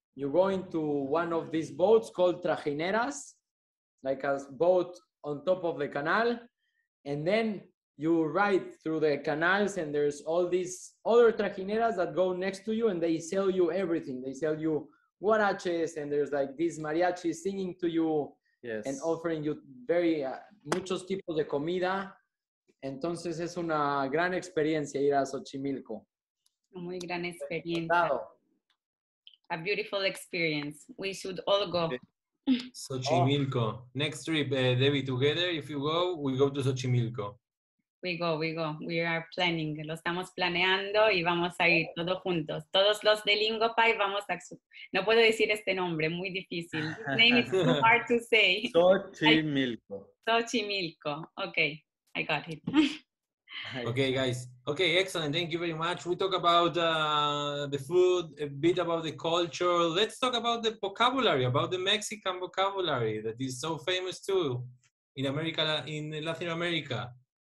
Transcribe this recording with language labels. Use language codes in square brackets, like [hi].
[en] You go into one of these boats called trajineras, like a boat on top of the canal, and then you ride through the canals, and there's all these other trajineras that go next to you, and they sell you everything. They sell you guaraches, and there's like these mariachis singing to you, Yes. and offering you very [es] muchos tipos de comida. Entonces es una gran experiencia ir a Xochimilco. Muy gran experiencia. Claro. [en] A beautiful experience. We should all go. Xochimilco. Next trip, Debbie, together, if you go, we go to Xochimilco. We go. We are planning. [es] Lo estamos planeando y vamos a ir todos juntos. Todos los de Lingopie vamos a... No puedo decir este nombre, muy difícil. [en] This name is too hard to say. Xochimilco. Xochimilco. Okay, I got it. Okay, guys. Okay, excellent. Thank you very much. We talk about the food, a bit about the culture. Let's talk about the vocabulary, about the Mexican vocabulary that is so famous too in America, in Latin America.